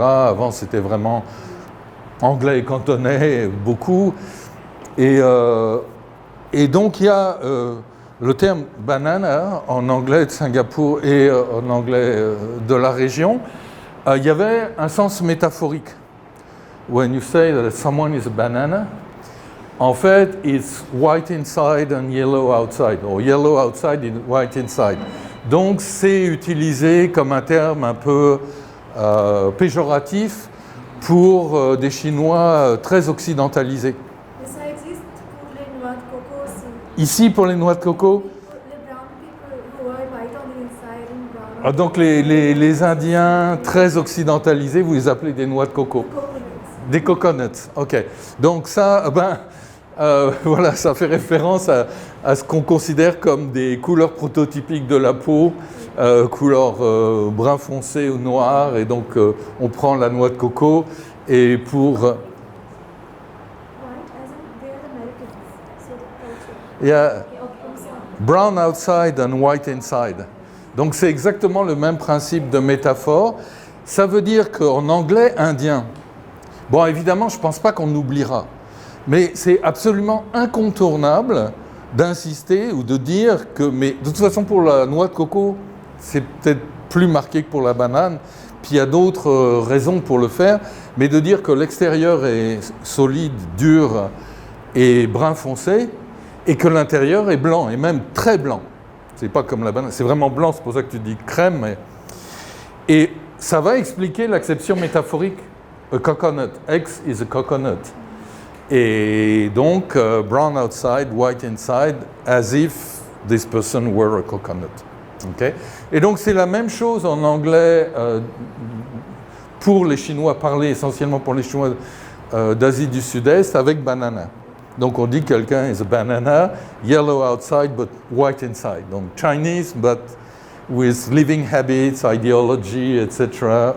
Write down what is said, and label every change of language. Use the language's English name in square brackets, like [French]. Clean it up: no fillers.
[French] Avant, c'était vraiment anglais et cantonais, beaucoup. Et donc, il y a le terme banana en anglais de Singapour et en anglais de la région. Il y avait un sens métaphorique. [English] When you say that someone is a banana, [French] en fait, [English] it's white inside and yellow outside, or yellow outside and white inside. [French] Donc, c'est utilisé comme un terme un peu péjoratif pour des Chinois très occidentalisés. Mais ça existe pour les noix de coco aussi. Ici, pour les noix de coco, Les [English] brown people who are white on the inside and brown. [French] donc les Indiens très occidentalisés, vous les appelez des noix de coco. [English] Coconuts. [French] Des coconuts, ok. Donc ça, voilà, ça fait référence à ce qu'on considère comme des couleurs prototypiques de la peau, couleur brun foncé ou noir, et donc on prend la noix de coco, et pour... [English] White as in they are Americans. So the culture. Yeah, Okay, sorry. brown outside and white inside. [French] Donc c'est exactement le même principe de métaphore. Ça veut dire qu'en anglais indien, bon évidemment je ne pense pas qu'on oubliera, mais c'est absolument incontournable d'insister ou de dire que, mais de toute façon pour la noix de coco, c'est peut-être plus marqué que pour la banane, puis il y a d'autres raisons pour le faire, mais de dire que l'extérieur est solide, dur et brun foncé, et que l'intérieur est blanc, et même très blanc. C'est pas comme la banane, c'est vraiment blanc, c'est pour ça que tu dis crème. Et ça va expliquer l'acception métaphorique. [English] A coconut, X is a coconut. [French] Et donc, [English] brown outside, white inside, as if this person were a coconut. Okay? [French] Et donc, c'est la même chose en anglais pour les Chinois, parlé essentiellement pour les Chinois d'Asie du Sud-Est, avec banana. Donc, on dit quelqu'un [English] is a banana, yellow outside, but white inside. [French] Donc, [English] Chinese, but with living habits, ideology, etc.